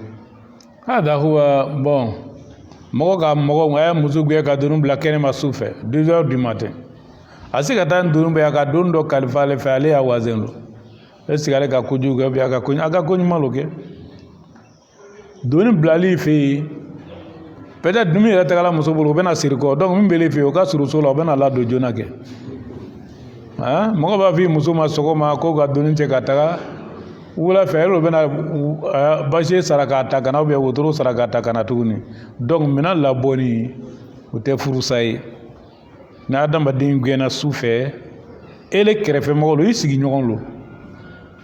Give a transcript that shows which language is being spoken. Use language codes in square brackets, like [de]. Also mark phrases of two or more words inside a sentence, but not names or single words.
[ar] هذا هو [bm] bon mɔgɔ ka mɔgɔ a ye muso gɛn ka dunu bila kɛnɛma su fɛ [fr] 2 heures du matin [bm] a se ka taa dunu bɛ a ka don dɔ kalifa ale fɛ ale y'a wazɛn lo [fr] est ce que [bm] ale ka kojugu kɛ bi a ka ko ɲuman lo kɛ doni bilali fɛ yen peut être dumuni yɛrɛ tagala muso bolo o bɛna siri kɔ donc min b'ale fɛ yen o ka surun so la o bɛna ladon joona kɛ mɔgɔ b'a fɔ muso ma sɔgɔma ko ka doni cɛ ka taga wula fɛ olu bɛna basi sara k'a ta kana [fr] ou bien [bm] wotoro sara k'a ta kana tuguni donc minɛn labɔni o tɛ furusa ye ni adamaden gɛnna su fɛ ele kɛrɛfɛ mɔgɔ lo i sigiɲɔgɔn lo